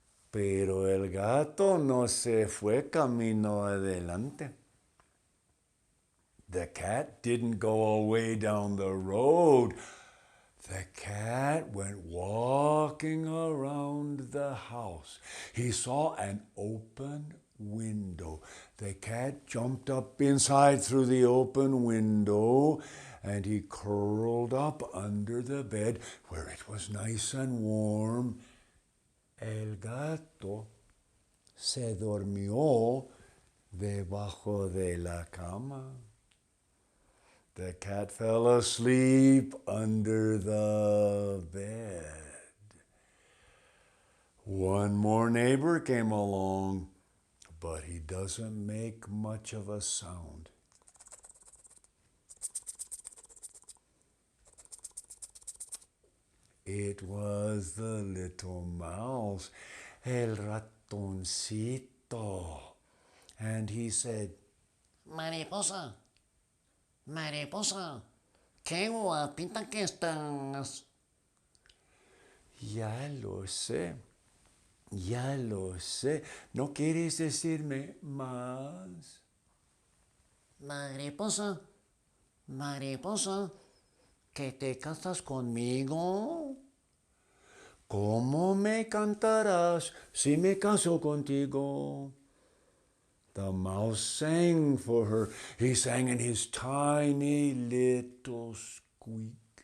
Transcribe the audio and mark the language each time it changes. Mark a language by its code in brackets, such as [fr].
[es] Pero el gato no se fue camino adelante. [en] The cat didn't go away down the road. The cat went walking around the house. He saw an open window. The cat jumped up inside through the open window, and he curled up under the bed where it was nice and warm. [es] El gato se durmió debajo de la cama. [en] The cat fell asleep under the bed. One more neighbor came along, but he doesn't make much of a sound. It was the little mouse, el ratoncito. And he said, [es] Mariposa, Mariposa, qué guapita que estás. ya lo sé, ya lo sé. ¿No quieres decirme más? Mariposa, Mariposa, ¿que te casas conmigo? ¿Cómo me cantarás si me caso contigo? [en] The mouse sang for her. He sang in his tiny little squeak.